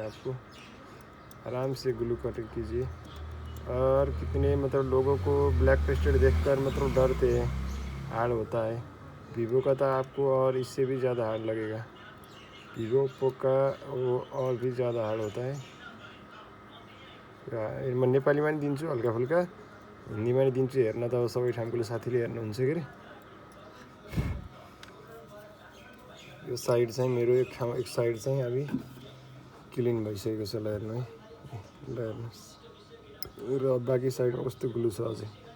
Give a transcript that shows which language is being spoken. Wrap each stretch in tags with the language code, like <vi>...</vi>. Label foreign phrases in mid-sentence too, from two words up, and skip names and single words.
<hi>आपको आराम से ग्लू कट कीजिए। और कितने मतलब लोगों को ब्लैक पेस्टेड देखकर मतलब डरते हैं, हार्ड होता है। वीवो का तो आपको और इससे भी ज़्यादा हार्ड लगेगा। वीवो ओप्पो का वो और भी ज़्यादा हार्ड होता है।</hi> <ne>म नेपालीमा नि दिन्छु हल्का फुल्का, हिन्दीमा नि दिन्छु। हेर्न त अब सबै ठाउँको साथीले हेर्नुहुन्छ के अरे। यो साइड चाहिँ मेरो एक साइड चाहिँ अभी क्लिन भइसकेको छ। ल हेर्नु है, ल हेर्नुहोस्। र बाँकी साइडमा कस्तो ग्लु छ अझै।</ne>